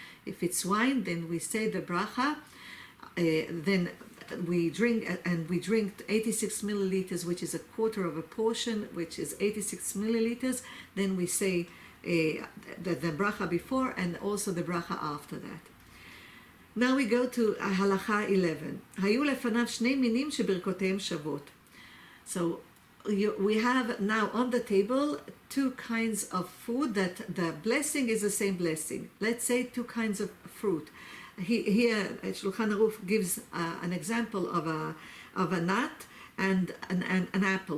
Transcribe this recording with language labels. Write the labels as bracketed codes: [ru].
[en] If it's wine, then we say the bracha, then we drink, and we drink 86 milliliters, which is a quarter of a portion, which is 86 milliliters, then we say the bracha before and also the bracha after that. Now we go to halacha 11. [he] היו לפניו שני מינים שברכותיהם שוות. [en] So we have now on the table two kinds of food that the blessing is the same blessing. Let's say two kinds of fruit. Here Shulchan Aruch gives an example of a nut and an apple.